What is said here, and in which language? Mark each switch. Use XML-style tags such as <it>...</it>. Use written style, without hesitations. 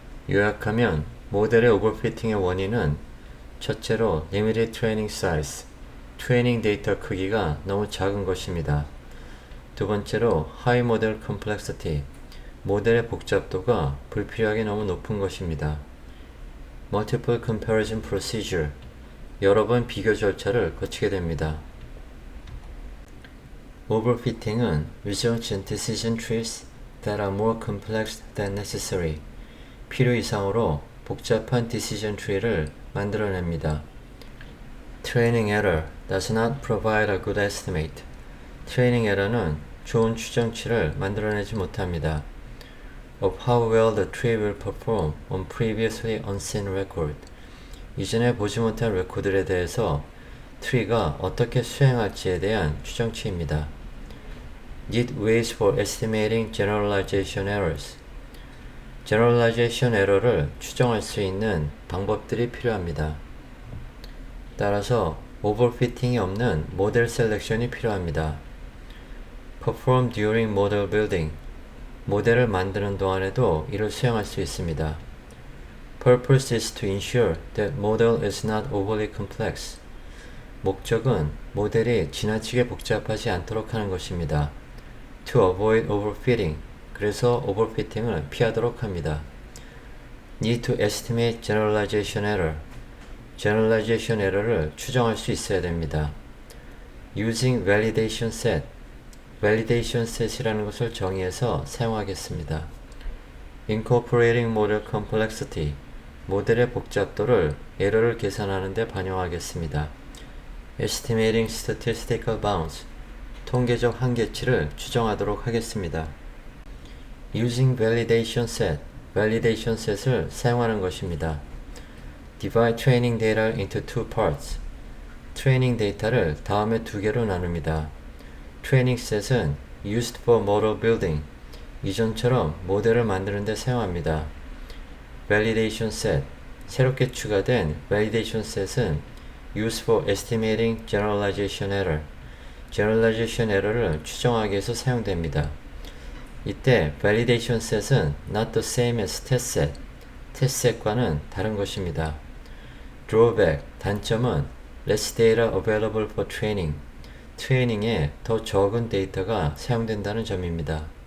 <ko>요약하면 모델의 오버피팅의 원인은 첫째로</ko> <en>limited training size,</en> <ko>트레이닝 데이터 크기가 너무 작은 것입니다. 두 번째로</ko> <en>high model complexity,</en> <ko>모델의 복잡도가 불필요하게 너무 높은 것입니다.</ko> <en>multiple comparison procedure,</en> <ko>여러 번 비교 절차를 거치게 됩니다.</ko> <en>Overfitting은 results in decision trees that are more complex than necessary,</en> <ko>필요 이상으로 복잡한 decision tree를 만들어냅니다.</ko> <en>Training error does not provide a good estimate,</en> <ko>트레이닝 에러는 좋은 추정치를 만들어내지 못합니다.</ko> <en>of how well the tree will perform on previously unseen record,</en> <ko>이전에 보지 못한 레코드에 대해서 트리가 어떻게 수행할지에 대한 추정치입니다.</ko> <en>Need ways for estimating generalization errors, generalization error를</en> <ko>추정할 수 있는 방법들이 필요합니다. 따라서 오버피팅이 없는 모델 셀렉션이 필요합니다.</ko> <en>perform during model building.</en> <ko>모델을 만드는 동안에도 이를 수행할 수 있습니다.</ko> <en>Purpose is to ensure that model is not overly complex.</en> <ko>목적은 모델이 지나치게 복잡하지 않도록 하는 것입니다.</ko> <en>To avoid overfitting.</en> <ko>그래서 오버피팅을 피하도록 합니다.</ko> <en>Need to estimate generalization error.</en> <ko>generalization error를 추정할 수 있어야 됩니다.</ko> <en>Using validation set.</en> <ko>validation set이라는 것을 정의해서 사용하겠습니다.</ko> <en>Incorporating model complexity.</en> <ko>모델의 복잡도를 에러를 계산하는 데 반영하겠습니다.</ko> <en>Estimating statistical bounds.</en> <ko>통계적 한계치를 추정하도록 하겠습니다.</ko> <en>Using validation set.</en> <ko>validation set을 사용하는 것입니다.</ko> <en>Divide training data into two parts.</en> <ko>트레이닝 데이터를 다음에 두 개로 나눕니다.</ko> <en>Training set은 used for model building.</en> <ko>이전처럼 모델을 만드는 데 사용합니다.</ko> <en>Validation set.</en> <ko>새롭게 추가된</ko> <en>validation set은 used for estimating generalization error.</en> <ko>generalization error를 추정하기 위해서 사용됩니다. 이때</ko> <en>validation set은 not the same as test set.</en> <ko>test set과는 다른 것입니다.</ko> <en>drawback.</en> <ko>단점은</ko> <en>less data available for training.</en> <ko>트레이닝에 더 적은 데이터가 사용된다는 점입니다.</ko>